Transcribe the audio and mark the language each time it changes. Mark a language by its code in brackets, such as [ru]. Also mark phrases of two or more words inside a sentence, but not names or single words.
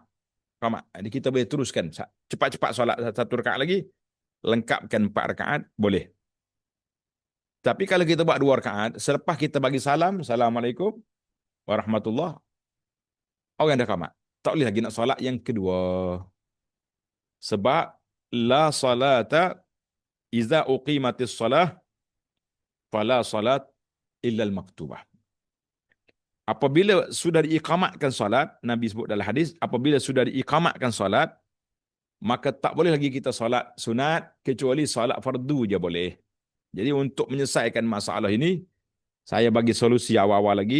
[ms] Jadi kita boleh teruskan cepat-cepat solat 1 rakaat lagi, lengkapkan 4 rakaat boleh. Tapi kalau kita buat 2 rakaat, selepas kita bagi salam, [ar] السلام عليكم ورحمة الله, [ms] orang dah qamat. Tak boleh lagi nak solat yang kedua. [ar] Sebab لا صلاة إذا أقيمت الصلاة فلا صلاة إلا المكتوبة. [ms] Apabila sudah diiqamatkan solat, Nabi sebut dalam hadis, apabila sudah diiqamatkan solat, maka tak boleh lagi kita solat sunat kecuali solat fardu je boleh. Jadi untuk menyelesaikan masalah ini, saya bagi solusi awal-awal lagi.